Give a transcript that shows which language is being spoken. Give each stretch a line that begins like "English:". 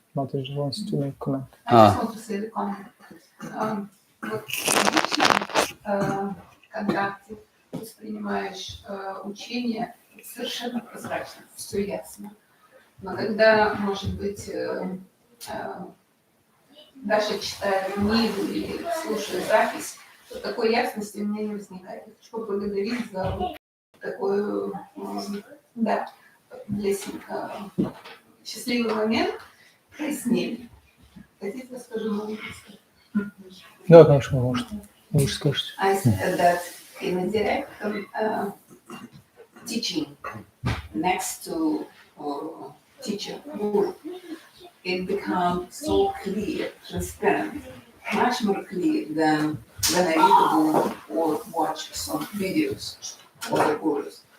English: Mataji wants to make comment. I just want to say the comment.
Russian: Вот в личном контакте воспринимаешь учение совершенно прозрачно, все ясно. Но когда, может быть, даже читая книгу или слушая запись, то такой ясности у меня не возникает. Хочу поблагодарить за такой, да, для себя счастливый момент прояснения. Хотите, расскажу по-английски? Да, конечно, может. Лучше скажете.
English: I said that in a direct teaching next to teacher guru, it becomes so clear, transparent, much more clear than when I read a book or watch some videos of the gurus.